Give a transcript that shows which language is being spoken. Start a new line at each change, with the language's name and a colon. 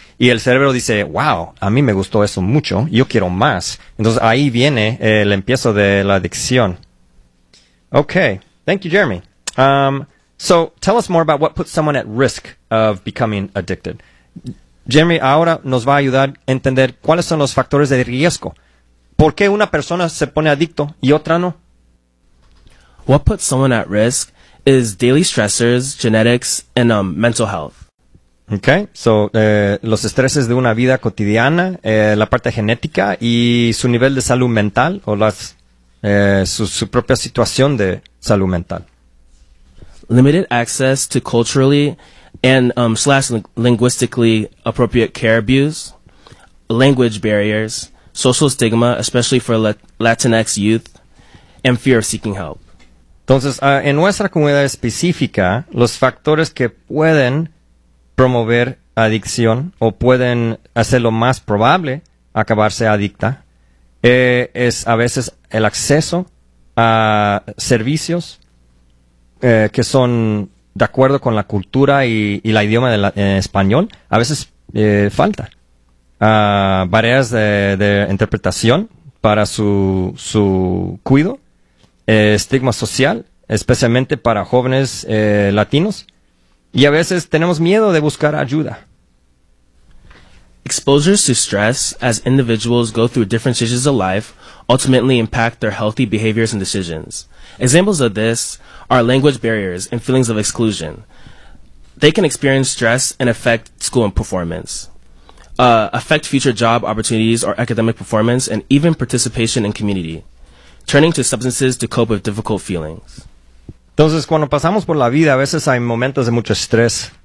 Spanish: Y el cerebro dice, wow, a mí me gustó eso mucho, yo quiero más. Entonces ahí viene el empiezo de la adicción.
English: Okay. Thank you, Jeremy. So tell us more about what puts someone at risk of becoming addicted.
Spanish: Jeremy ahora nos va a ayudar a entender cuáles son los factores de riesgo. ¿Por qué una persona se pone adicto y otra no?
English: What puts someone at risk is daily stressors, genetics, and mental health. Okay, so
Spanish: los estreses de una vida cotidiana, la parte genética y su nivel de salud mental o su propia situación de salud mental.
English: Limited access to culturally and linguistically appropriate care abuse, language barriers, social stigma, especially for Latinx youth, and fear of seeking help.
Spanish: Entonces, en nuestra comunidad específica, los factores que pueden promover adicción o pueden hacerlo más probable acabarse adicta es a veces el acceso a servicios que son de acuerdo con la cultura y la idioma de español, a veces falta. Barreras de interpretación para su cuido, estigma social, especialmente para jóvenes latinos, y a veces tenemos miedo de buscar ayuda.
English: Exposures to stress as individuals go through different stages of life ultimately impact their healthy behaviors and decisions. Examples of this are language barriers and feelings of exclusion. They can experience stress and affect school and performance, affect future job opportunities or academic performance, and even participation in community, turning to substances to cope with difficult feelings.
Spanish: Entonces, cuando pasamos por la vida, a veces hay momentos de mucho estrés.